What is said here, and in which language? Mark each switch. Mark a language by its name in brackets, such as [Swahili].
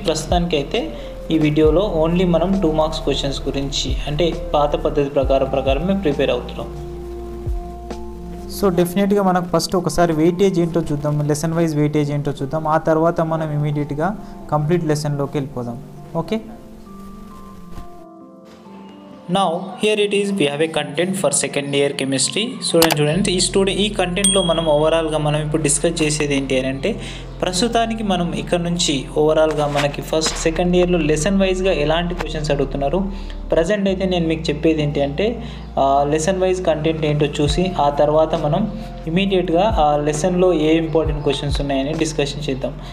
[Telugu] ప్రస్తుతానికి అయితే ఈ వీడియోలో ఓన్లీ మనం 2 మార్క్స్ క్వశ్చన్స్ గురించి అంటే పాత పద్ధతి ప్రకారమే ప్రిపేర్ అవుతున్నాం. సో డెఫినెట్గా మనకు ఫస్ట్ ఒకసారి వెయిటేజ్ ఏంటో చూద్దాం, లెసన్ వైజ్ వెయిటేజ్ ఏంటో చూద్దాం. ఆ తర్వాత మనం ఇమీడియట్గా కంప్లీట్ లెసన్లోకి వెళ్ళిపోదాం. [English] Okay, now here it is, we have a content for second year chemistry. [Telugu] Students ఈ కంటెంట్లో మనం ఓవరాల్గా మనం ఇప్పుడు డిస్కస్ చేసేది ఏంటి అని అంటే, ప్రస్తుతానికి మనం ఇక్కడ నుంచి ఓవరాల్గా మనకి ఫస్ట్ సెకండ్ ఇయర్లో లెసన్ వైజ్గా ఎలాంటి క్వశ్చన్స్ అడుగుతున్నారు, ప్రజెంట్ అయితే నేను మీకు చెప్పేది ఏంటి అంటే లెసన్ వైజ్ కంటెంట్ ఏంటో చూసి ఆ తర్వాత మనం ఇమీడియట్గా ఆ లెసన్లో ఏ ఇంపార్టెంట్ క్వశ్చన్స్ ఉన్నాయని డిస్కషన్ చేద్దాం.